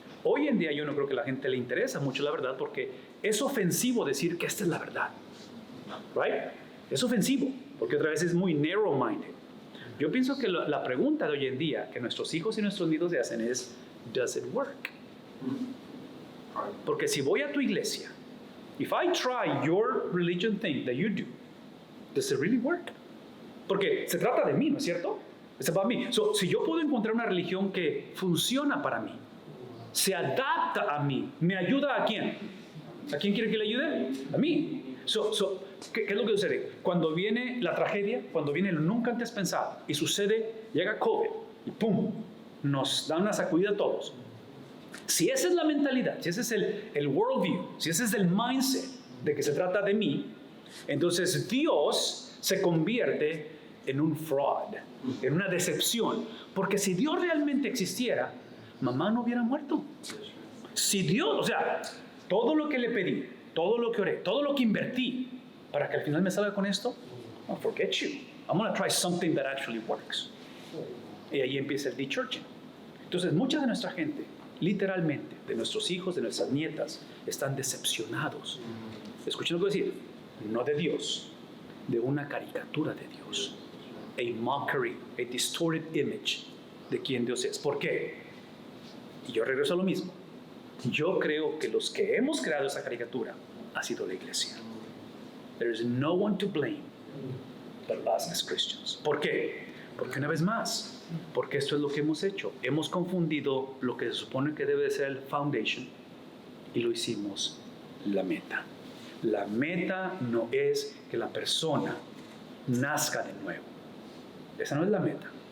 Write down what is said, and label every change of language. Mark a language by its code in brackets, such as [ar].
[es] Hoy en día yo no creo que a la gente le interesa mucho la verdad porque es ofensivo decir que esta es la verdad. [en] Right? [es] Es ofensivo porque otra vez es muy narrow-minded. Yo pienso que la pregunta de hoy en día que nuestros hijos y nuestros nietos se hacen es, [en] ¿does it work? [es] Porque si voy a tu iglesia, [en] if I try your religion thing that you do, does it really work? [es] Porque se trata de mí, ¿no es cierto? Es para mí. So, si yo puedo encontrar una religión que funciona para mí, se adapta a mí, ¿me ayuda a quién? ¿A quién quiere que le ayude? A mí. ¿Qué es lo que sucede? Cuando viene la tragedia, cuando viene lo nunca antes pensado y sucede, llega COVID y ¡pum! Nos da una sacudida a todos. Si esa es la mentalidad, si ese es el worldview, si ese es el mindset de que se trata de mí, entonces Dios se convierte en un fraud, en una decepción. Porque si Dios realmente existiera, mamá no hubiera muerto. Si Dios, o sea, todo lo que le pedí, todo lo que oré, todo lo que invertí, para que al final me salga con esto, [en] oh, forget you. I'm going to try something that actually works. [es] Y ahí empieza el de-churching. Entonces, mucha de nuestra gente, literalmente, de nuestros hijos, de nuestras nietas, están decepcionados. Escuchen lo que voy a decir. No de Dios, de una caricatura de Dios. A mockery, a distorted image de quién Dios es. ¿Por qué? Y yo regreso a lo mismo. Yo creo que los que hemos creado esa caricatura ha sido la iglesia. [en] There is no one to blame but us as Christians. [es] ¿Por qué? Porque una vez más, porque esto es lo que hemos hecho. Hemos confundido lo que se supone que debe de ser el foundation y lo hicimos la meta. La meta no es que la persona nazca de nuevo. Esa no es la meta.